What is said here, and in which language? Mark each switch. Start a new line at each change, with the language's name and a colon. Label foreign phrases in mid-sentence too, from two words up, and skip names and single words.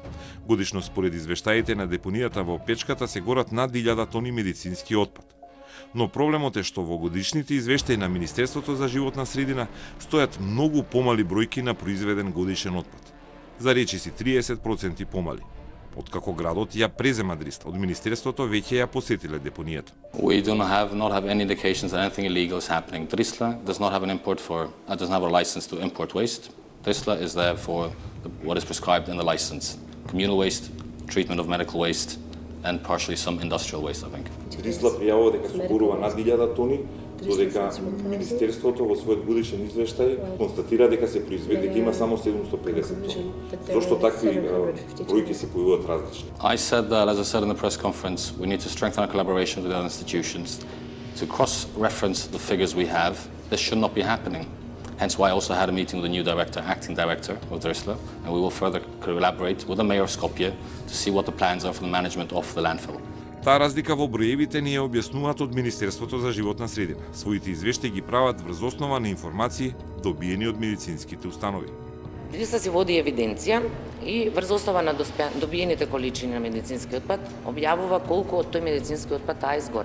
Macedonian: Годишно според извештаите на депонијата во Печката се горат над 1000 тони медицински отпад. Но проблемот е што во годишните извештаи на Министерството за животна средина стојат многу помали бројки на произведен годишен отпад. За речиси 30% помали. Откако градот ја презема Дрисла, од Министерството веќе ја посетиле депонијата.
English: We do not have any indications that anything illegal is happening. Drisla does not have doesn't have a license to import waste. Drisla is there for what is prescribed in the license: communal waste, treatment of medical waste, and partially some industrial waste, I think.
Macedonian: Дрисла пријавува дека соборува над 1000 тони, додека Министерството во својот годишен извештај констатира дека се произведе, дека има само 750 тони. Зошто такви бројки се појавуваат различни?
English: I said that, as I said in the press conference, we need to strengthen our collaboration with other institutions to cross-reference the figures we have. This should not be happening. Hence why I also had a meeting with the new acting director of Drisla, and we will further collaborate with the mayor of Skopje to see what the plans are for the management of the landfill.
Macedonian: Таа разлика во броевите ни ја објаснуваат од Министерството за животна средина. Своите извештаи ги прават врз основа на информации добиени од медицинските установи. Дрисла си води евиденција и врз основа на добиените количини на медицински отпад објавува колку од тој медицински отпад таа изгорел.